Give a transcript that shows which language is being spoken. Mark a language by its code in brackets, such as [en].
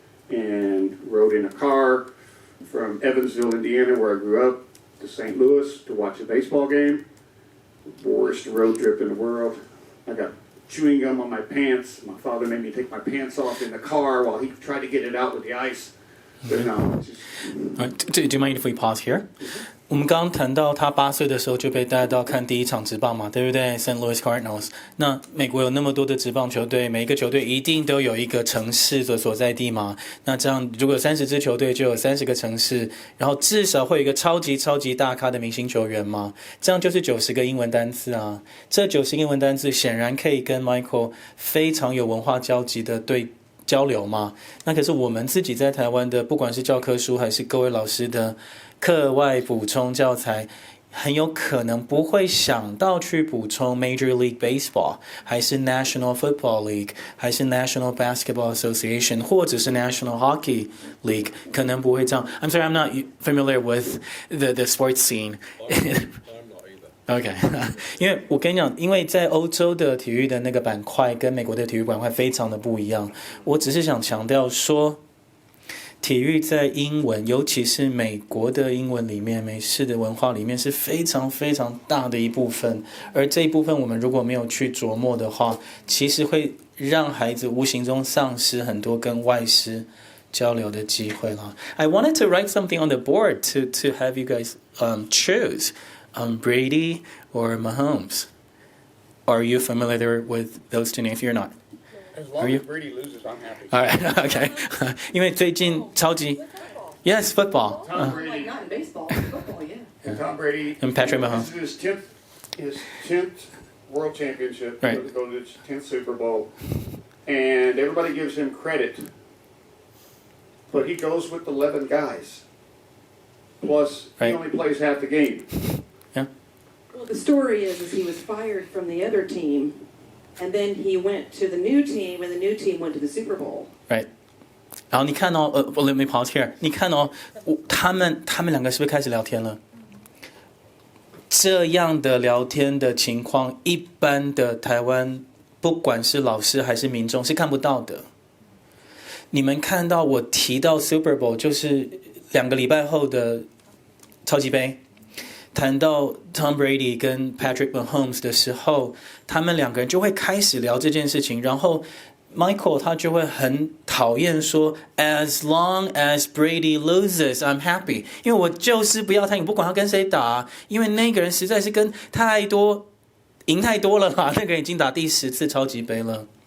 [en] And rode in a car from Evansville, Indiana, where I grew up, to St. Louis to watch a baseball game. Worst road trip in the world. I got chewing gum on my pants. My father made me take my pants off in the car while he tried to get it out with the ice. But no, it's just, Do you mind if we pause here? [zh] 我们刚刚谈到他8岁的时候就被带到看第一场职棒嘛，对不对 ？St. Louis Cardinals。那美国有那么多的职棒球队，每一个球队一定都有一个城市的所在地嘛。那这样如果有30支球队，就有30个城市，然后至少会有一个超级大咖的明星球员嘛。这样就是90个英文单字啊。这90个英文单字显然可以跟 Michael 非常有文化交集的交流嘛。那可是我们自己在台湾的，不管是教科书还是各位老师的课外补充教材，很有可能不会想到去补充 Major League Baseball， 还是 National Football League， 还是 National Basketball Association， 或者是 National Hockey League， 可能不会这样。 [en] I'm sorry, I'm not familiar with the sports scene. [zh] OK， 因为我跟你讲，因为在欧洲的体育的那个板块跟美国的体育板块非常的不一样。我只是想强调说，体育在英文，尤其是美国的英文里面，美式的文化里面是非常大的一部分。而这一部分我们如果没有去琢磨的话，其实会让孩子无形中丧失很多跟外师交流的机会啦。 [en] I wanted to write something on the board to have you guys choose. Brady or Mahomes? Are you familiar with those two names? You're not. as long as Brady loses, I'm happy. All right, okay. [zh] 因为最近超级 [en] Yes, football. Tom Brady not in baseball, football, yeah. and Tom Brady And Patrick Mahomes. This is his 10th World Championship. Right. Go to his 10th Super Bowl, and everybody gives him credit, but he goes with 11 guys. Plus, Right. he only plays half the game. Well, the story is he was fired from the other team, and then he went to the new team, and the new team went to the Super Bowl. Right. [zh] 然后你看哦， [en] let me pause here。 [zh] 你看哦，他们两个是不是开始聊天了？这样的聊天的情况，一般的台湾不管是老师还是民众是看不到的。你们看到我提到 Super Bowl， 就是2个礼拜后的超级杯，谈到 Tom Brady 跟 Patrick Mahomes 的时候，他们2个人就会开始聊这件事情，然后Michael 他就会很讨厌说 [en] As long as Brady loses, I'm happy， [zh] 因为我就是不要他赢，不管他跟谁打，因为那个人实在是跟赢太多了啦，那个人已经打第10次超级杯了。